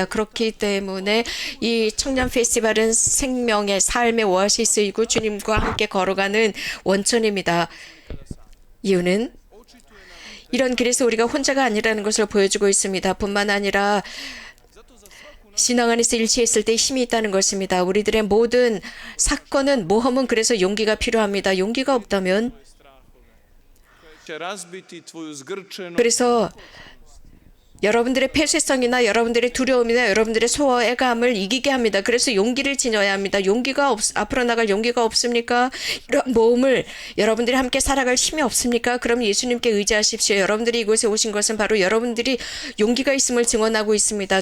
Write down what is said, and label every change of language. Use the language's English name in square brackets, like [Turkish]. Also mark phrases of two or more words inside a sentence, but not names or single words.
[Korean] 그렇기 때문에 이 청년 페스티벌은 생명의 삶의 오아시스이고 주님과 함께 걸어가는 원천입니다. 이유는 이런 길에서 우리가 혼자가 아니라는 것을 보여주고 있습니다. 뿐만 아니라 신앙 안에서 일치했을 때 힘이 있다는 것입니다. 우리들의 모든 사건은 모험은 그래서 용기가 필요합니다. 용기가 없다면 [Croatian] će razbiti tvoju zgrčenost, [Korean] 그래서 여러분들의 폐쇄성이나 여러분들의 두려움이나 여러분들의 소외감을 이기게 합니다. 그래서 용기를 지녀야 합니다. 앞으로 나갈 용기가 없습니까? 이런 모험을 여러분들이 함께 살아갈 힘이 없습니까? 그럼 예수님께 의지하십시오. 여러분들이 이곳에 오신 것은 바로 여러분들이 용기가 있음을 증언하고 있습니다.